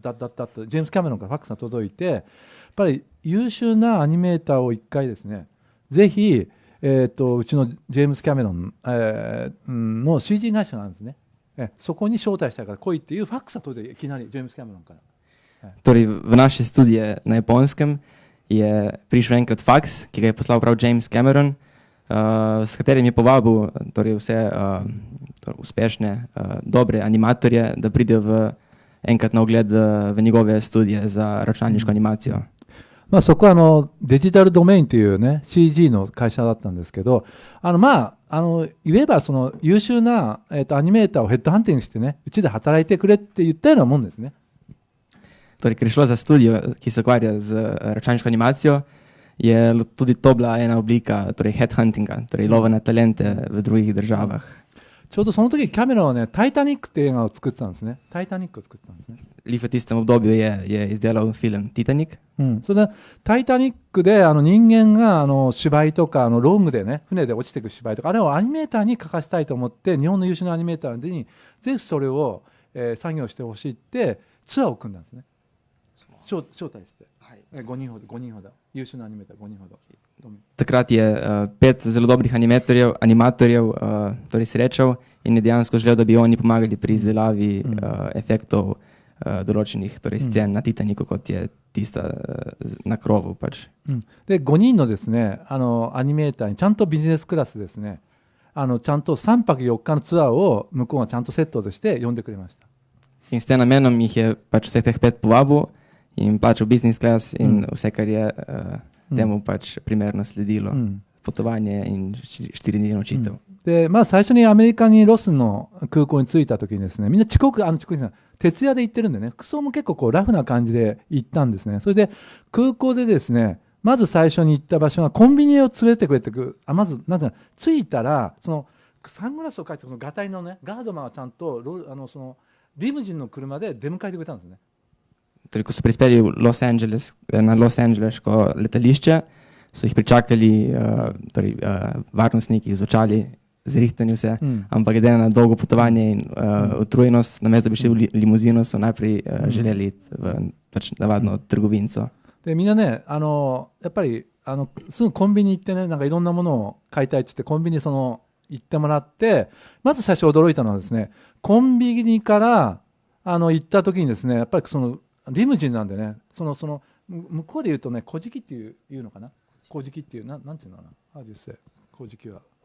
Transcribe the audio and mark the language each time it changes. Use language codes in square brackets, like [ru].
[ja] ジェームス・キャメロンからファックスが届いて、やっぱり優秀なアニメーターを一回ですね、ぜひ、うちのジェームス・キャメロン、の CG 会社なんですね。そこに招待したいから来いっていうファックスが届いて、いきなりジェームス・キャメロンから。 [sl] Torej, v naše studije na Japonskem je prišel enkrat faks, ki ga je poslal prav James Cameron, s katerim je povabil torej vse uspešne, dobre animatorje, da pridejo enkrat na ogled v njegove studije za računalniško animacijo. [ja] まあそこはデジタルドメインというね CG の会社だったんですけど、言えばその優秀なアニメーターをヘッドハンティングしてね、うちで働いてくれって言ったようなもんですね。 [sl] Torej, ker je šlo za studio, ki se ukvarja z računalniško animacijo, je tudi to bila ena oblika torej headhuntinga, torej lova na talente v drugih državah. [ja] ちょうどその時キャメロンはね、タイタニックって映画を作ってたんですね。タイタニックを作ってたんですね。 [sl] Lih v tistem obdobju je izdelal film Titanic. [ja] それでタイタニックで人間が芝居とかロングでね、船で落ちていく芝居とか、あれをアニメーターに書かせたいと思って、日本の優秀なアニメーターにぜひそれを、作業してほしいってツアーを組んだんですね。招待して、5人ほど優秀なアニメーター5人ほど。 [sl] Takrat je 5 zelo dobrih animatorjev torej srečal in je dejansko želel, da bi oni pomagali pri izdelavi efektov določenih torej scen na Titaniku, kot je tista na krovu pač. [ja] で5人のですね、アニメーターにちゃんとビジネスクラスですね、ちゃんと3泊4日のツアーを向こうがちゃんとセットとして呼んでくれました。 [sl] In s tem namenom jih je pač vseh teh 5 povabil in plačal business class in vse, kar je temu pač primerno sledilo. Potovanje in 4 dni nočitev. [ja] で、まあ最初にアメリカにロスの空港に着いた時にですね、みんな遅刻徹夜で行ってるんでね、服装も結構こうラフな感じで行ったんですね。それで空港でですね、まず最初に行った場所がコンビニを連れてくれてまずなんていうの、着いたらそのサングラスをかけてそのガタイのねガードマンがちゃんとそのリムジンの車で出迎えてくれたんですね。 [sl] Torej, ko so prispeli na Los Angeleško letališče, so jih pričakali varnostniki z očali, zrihtani vse, ampak glede na dolgo potovanje in utrujenost, namesto da bi šli v limuzino, so najprej želeli iti v pač navadno trgovinco. [ja] でみんなね、やっぱりすぐコンビニ行ってね、なんかいろんなものを買いたいって言ってコンビニ行ってもらって、まず最初驚いたのはですね、コンビニから行った時にですね、やっぱりそのリムジンなんでね、その向こうで言うとね、小じきっていうのかな、小じきっていうなんていうのかな、ああいうせ小じきは、